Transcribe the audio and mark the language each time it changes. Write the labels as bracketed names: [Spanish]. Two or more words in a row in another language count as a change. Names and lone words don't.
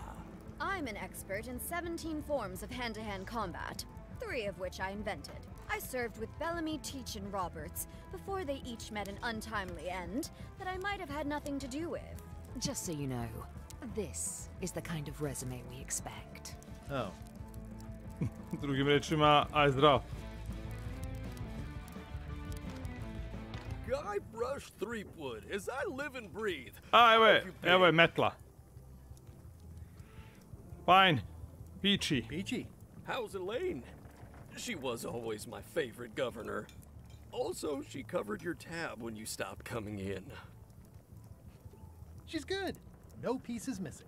[English] I'm an expert in 17 forms of hand-to-hand combat, 3 of which I invented. I served with Bellamy, Teach, and Roberts before they each met an untimely end that I might have had nothing to do with. Just so you know, this is the kind of resume we expect. Oh. [Serbian] Drugim rečima, aj zdrav. [English] Guy Brush Threepwood, as I live and breathe. [Serbian] Evo je metla. [English] Fine. Peachy. Peachy. How's Elaine? She was always my favorite governor. Also, she covered your tab when you stopped coming in. She's good. No pieces missing.